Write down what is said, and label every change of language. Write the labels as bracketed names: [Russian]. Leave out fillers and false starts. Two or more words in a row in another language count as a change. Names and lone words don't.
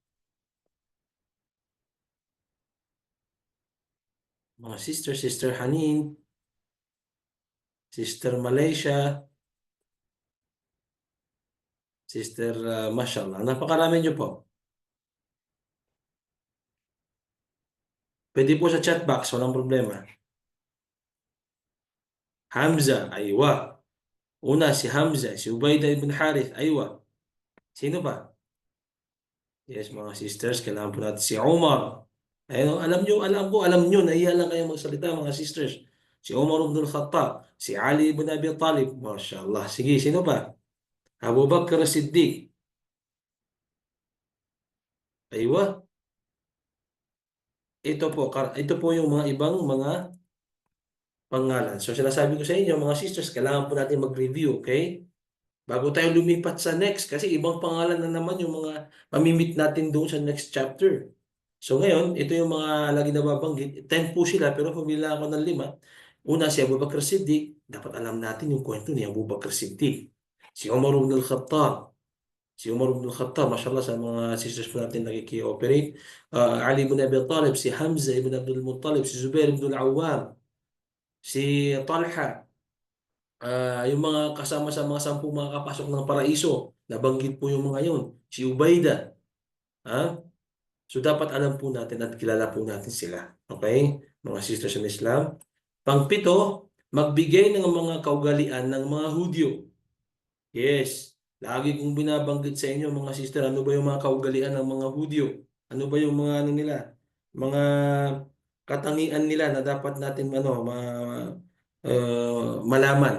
[Filipino] Mga Sister Hanin, Sister Malaysia, Sister mashallah. Napakarami niyo po. Pwede po sa chat box, walang problema. Hamza, aywa. Una, si Hamza, si Ubaydah ibn Harith, aywa. Sino pa? Yes, mga sisters, kailangan po natin si Umar. Ayun, alam nyo, nahiya lang kayo magsalita, mga sisters. Si Umar ibn al-Khattab, si Ali ibn Abi Talib, mashallah. Sige, sino pa? Abu Bakr as-Siddiq. Aywa. ito po yung mga ibang mga pangalan. So sinasabi ko sa inyo, mga sisters, kailangan po natin mag-review, okay? Bago tayo lumipat sa next, kasi ibang pangalan na naman yung mga mamimit natin doon sa next chapter. So ngayon, ito yung mga lagi nababanggit. 10 po sila, pero pumila ako ng 5. Una, si Abu Bakr Siddiq. Dapat alam natin yung kwento ni Abu Bakr Siddiq. Si Umar ibn al-Khattab. Si Umar ibn al-Khattab, mashallah, sa mga sisters po natin nakiki-operate. Ali ibn Abi Talib, si Hamza ibn Abdul Muttalib, si Zubair ibn al-Awwam, si Talha. Yung mga kasama sa mga 10 mga kapasok ng paraiso, nabanggit po yung mga yun. Si Ubayda. Ha? So dapat alam po natin at kilala po natin sila. Okay? Mga [English] sisters in Islam. [Filipino] Pangpito, magbigay ng mga kaugalian ng mga Hudyo. Yes. Lagi kong binabanggit sa inyo mga sister, ano ba yung mga kaugalian ng mga Hudyo? Ano ba yung mga ano nila? Mga katangian nila na dapat natin malaman.